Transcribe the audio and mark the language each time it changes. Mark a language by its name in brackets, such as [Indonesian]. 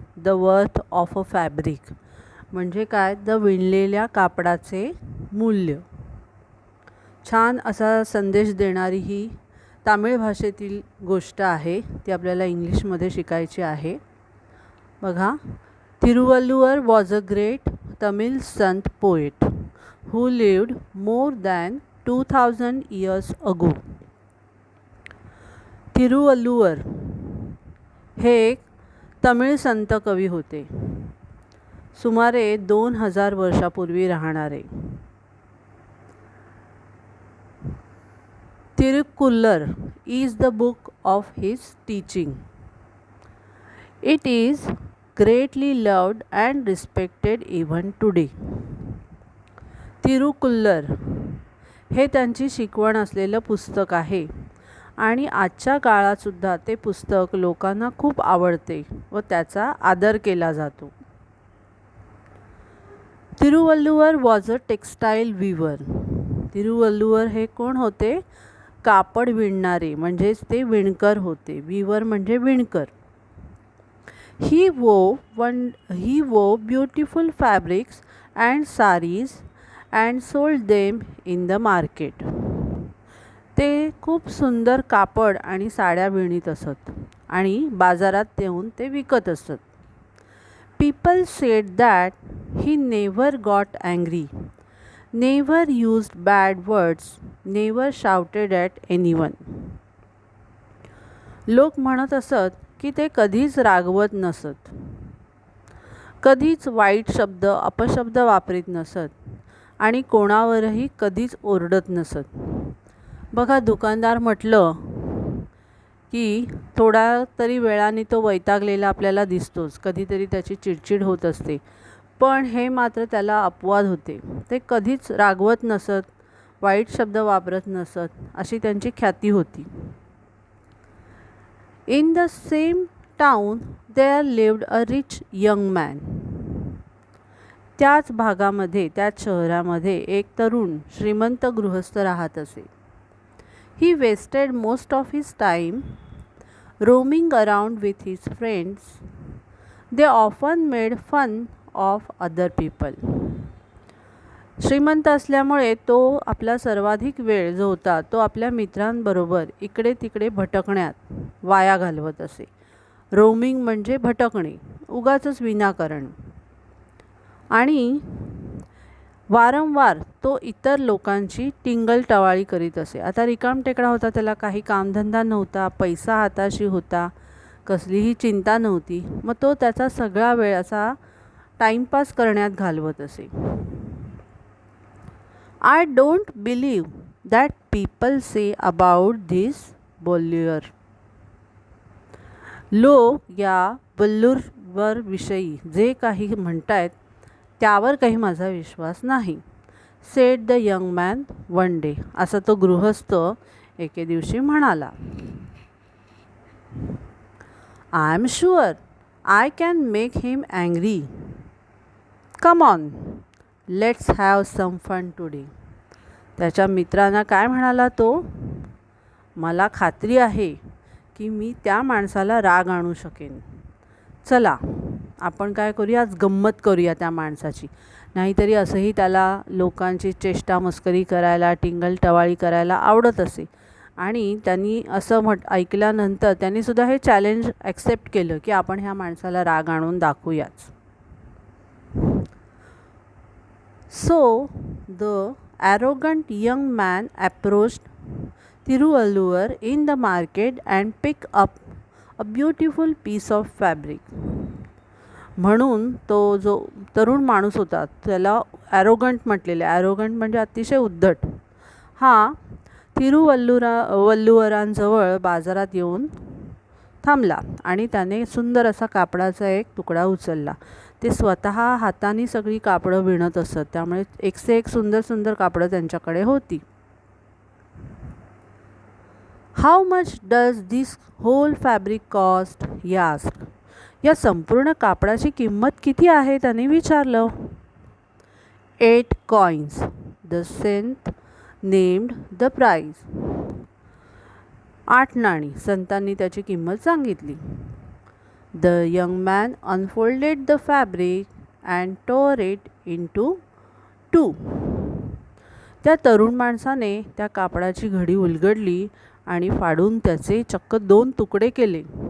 [English] the worth of a fabric [Marathi] म्हणजे काय? The विणलेल्या कापडाचे मूल्य. छान असा संदेश देणारी ही तामिळ भाषेतील गोष्ट आहे. ती आपल्याला इंग्लिशमध्ये शिकायची आहे. बघा. [English] Tiruvallur was a great Tamil sant poet who lived more than 2000 years ago. [Marathi] Thiruvalluvar हे एक तमिळ संत कवी होते, सुमारे 2000 वर्षापूर्वी राहणारे. [English] Thirukkural is the book of his teaching. It is greatly loved and respected even today. [Marathi] तिरुक्कुल्लर हे त्यांची शिकवण असलेलं पुस्तक आहे आणि आजच्या काळातसुद्धा ते पुस्तक लोकांना खूप आवडते व त्याचा आदर केला जातो. [English] Thiruvalluvar was a textile weaver. [Marathi] तिरुवल्लुवर हे कोण होते? कापड विणणारे, म्हणजेच ते विणकर होते. वीवर म्हणजे विणकर. [English] He wove beautiful fabrics and sarees and sold them in the market. [Marathi] ते खूप सुंदर कापड आणि साड्या विणत असत आणि बाजारात देऊन ते विकत असत. [English] People said that he never got angry, never used bad words, never shouted at anyone. [Marathi] लोक म्हणत असत की ते कधीच रागवत नसत, कधीच वाईट शब्द अपशब्द वापरीत नसत आणि कोणावरही कधीच ओरडत नसत. बघा, दुकानदार म्हटलं की थोडा तरी वेळाने तो वैतागलेला आपल्याला दिसतोच, कधीतरी त्याची चिडचिड होत असते, पण हे मात्र त्याला अपवाद होते. ते कधीच रागवत नसत, वाईट शब्द वापरत नसत, अशी त्यांची ख्याती होती. [English] In the same town there lived a rich young man. [Marathi] त्याच भागामध्ये, त्याच शहरामध्ये एक तरुण श्रीमंत गृहस्थ राहत असे. [English] He wasted most of his time roaming around with his friends. They often made fun of other people. [Marathi] श्रीमंत असल्यामुळे तो आपला सर्वाधिक वेळ जो होता तो आपल्या मित्रांबरोबर इकडे तिकडे भटकण्यात वाया घालवत असे. रोमिंग म्हणजे भटकणे, उगाचच विनाकारण. आणि वारंवार तो इतर लोकांची टिंगलटवाळी करीत असे. आता रिकामटेकडा होता, त्याला काही कामधंदा नव्हता, पैसा हाताशी होता, कसलीही चिंता नव्हती. मग तो त्याचा सगळा वेळ असा टाईमपास करण्यात घालवत असे. [English] I don't believe that people say about this Bollywood. [Marathi] लोक या बल्लूरवर विषयी जे काही म्हणतायत त्यावर काही माझा विश्वास नाही. [English] said the young man one day. [Marathi] असं तो गृहस्थ एके दिवशी म्हणाला. [English] I am sure I can make him angry. Come on, let's have some fun today. [Marathi] त्याच्या मित्रांना काय म्हणाला तो? मला खात्री आहे की मी त्या माणसाला राग आणू शकेन. चला, आपण काय करूया, आज गंमत करूया त्या माणसाची. नाहीतरी असंही त्याला लोकांची चेष्टा मस्करी करायला, टिंगलटवाळी करायला आवडत असे. आणि त्यांनी असं ऐकल्यानंतर त्यांनीसुद्धा हे चॅलेंज ॲक्सेप्ट केलं की आपण ह्या माणसाला राग आणून दाखवूयाच. [English] So the arrogant young man approached Tiruvallur in the market and picked up a beautiful piece of fabric. [Marathi] म्हणून तो जो तरुण माणूस होता त्याला ॲरोगंट म्हटलेले. ॲरोगंट म्हणजे अतिशय उद्धट. हा तिरुवल्लुवरांजवळ बाजारात येऊन थांबला आणि त्याने सुंदर असा कापडाचा एक तुकडा उचलला. ते स्वतः हाताने सगळी कापडं विणत असत, त्यामुळे एकसे एक सुंदर सुंदर कापडं त्यांच्याकडे होती. [English] How much does this whole fabric cost? he asked. [Marathi] या संपूर्ण कापडाची किंमत किती आहे त्याने विचारलं. [English] 8 coins. The saint named the price. [Marathi] 8 नाणी. संतांनी त्याची किंमत सांगितली. [English] The young man unfolded the fabric and tore it into 2. [Marathi] त्या तरुण माणसाने त्या कापडाची घडी उलगडली आणि फाडून त्याचे चक्क 2 तुकडे केले.